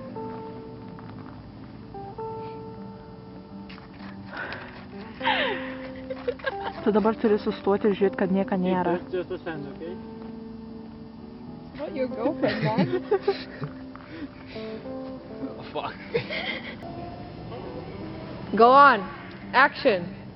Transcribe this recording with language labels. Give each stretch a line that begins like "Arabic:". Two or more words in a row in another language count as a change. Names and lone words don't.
Lithuanian: Tu dabar turi sustoti ir žiūrėti, kad nieko nėra.
English: Just a send, okay? What, your girlfriend, man? Oh, fuck. Go on. Action.